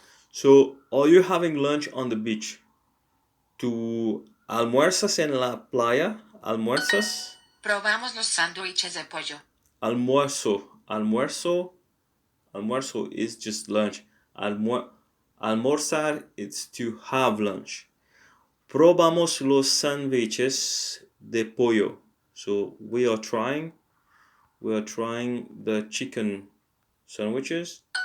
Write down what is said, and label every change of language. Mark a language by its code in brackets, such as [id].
[en] So, are you having lunch on the beach? [es] ¿Tú almuerzas en la playa? ¿Almuerzas? Probamos los sándwiches de pollo. [en] Almuerzo. Almuerzo is just lunch. Almorzar, it's to have lunch. [es] Probamos los sándwiches de pollo. [en] So we are trying the chicken sandwiches.